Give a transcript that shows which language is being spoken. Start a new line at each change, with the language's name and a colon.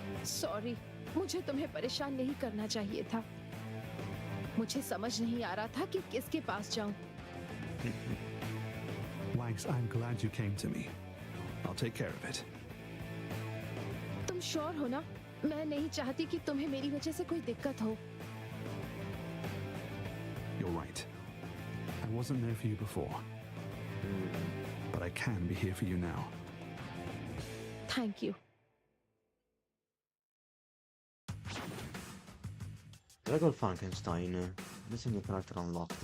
Hindi: Sorry, मुझे तुम्हें परेशान नहीं करना चाहिए था. मुझे समझ नहीं आ रहा था कि किसके पास जाऊं.
English: Wags, I'm glad you came to me. I'll take care of it.
Hindi: तुम श्योर हो ना? मैं नहीं चाहती कि तुम्हें मेरी वजह से कोई दिक्कत हो.
English: you're right. I wasn't there for you before. But I can be here for you now. Thank you. Dragon Frankenstein. This is new character unlocked.